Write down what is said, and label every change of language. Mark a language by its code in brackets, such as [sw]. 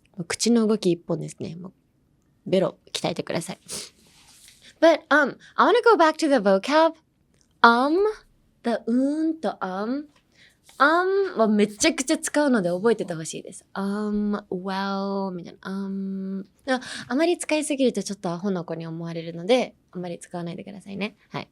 [ja] 口の動き一本ですね。もうベロ鍛えてください。 [en] But I want to go back to the vocab. [ja] The とはめちゃくちゃ使うので覚えててほしいです。 well みたいな。でもあまり使いすぎるとちょっとアホな子に思われるので、あまり使わないでくださいね。はい。